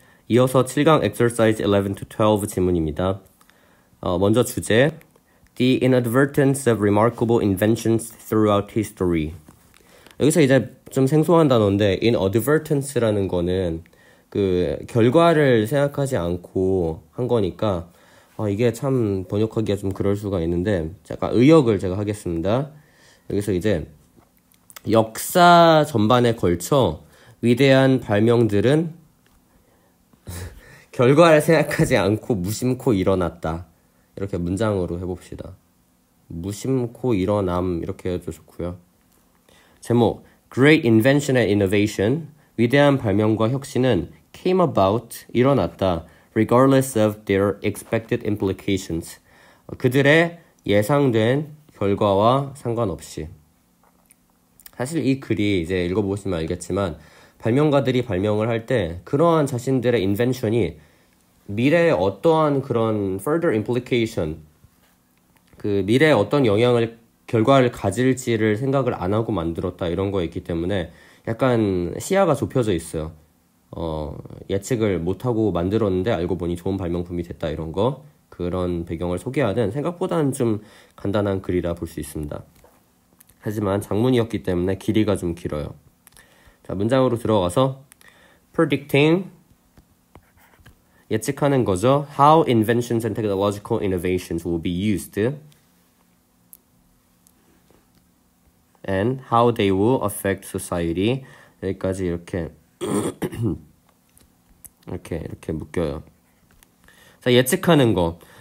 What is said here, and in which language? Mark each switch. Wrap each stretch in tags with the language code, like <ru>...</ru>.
<ko>이어서 7강</ko> <en>exercise 11 to 12</en> <ko>지문입니다. 먼저 주제</ko> <en>The inadvertence of remarkable inventions throughout history.</en> <ko>여기서 이제 좀 생소한 단어인데 inadvertence라는 거는 그 결과를 생각하지 않고 한 거니까 이게 참 번역하기가 좀 그럴 수가 있는데 잠깐 의역을 제가 하겠습니다. 여기서 이제 역사 전반에 걸쳐 위대한 발명들은 결과를 생각하지 않고 무심코 일어났다. 이렇게 문장으로 해봅시다. 무심코 일어남 이렇게 해도 좋고요. 제목</ko> <en>Great Invention and Innovation</en> <ko>위대한 발명과 혁신은</ko> <en>came about</en> <ko>일어났다.</ko> <en>regardless of their expected implications</en> <ko>그들의 예상된 결과와 상관없이. 사실 이 글이 이제 읽어보시면 알겠지만 발명가들이 발명을 할 때 그러한 자신들의 인벤션이 미래에 어떠한 그런</ko> <en>further implication</en> <ko>그 미래에 어떤 결과를 가질지를 생각을 안 하고 만들었다 이런 거에 있기 때문에 약간 시야가 좁혀져 있어요. 예측을 못하고 만들었는데 알고 보니 좋은 발명품이 됐다 이런 거 그런 배경을 소개하는 생각보다는 좀 간단한 글이라 볼 수 있습니다. 하지만 장문이었기 때문에 길이가 좀 길어요. 자, 문장으로 들어가서 predicting 예측하는 거죠.</ko> <en>How inventions and technological innovations will be used and how they will affect society.</en> <ko>여기까지 이렇게 이렇게 묶여요. 자, 예측하는 거.</ko>